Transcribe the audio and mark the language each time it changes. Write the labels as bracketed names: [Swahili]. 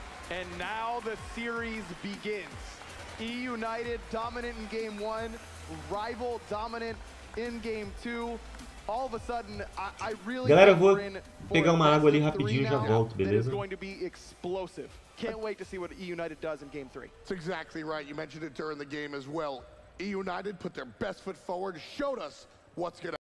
[English] And now the series begins. Eunited dominant in game 1, Rival dominant in game 2. All of a sudden, I really [Portuguese] Galera, eu vou pegar uma água ali rapidinho e já volto, beleza? [English] Can't wait to see what Eunited does in game 3. That's exactly right. You mentioned it during the game as well. Eunited put their best foot forward, showed us what's going to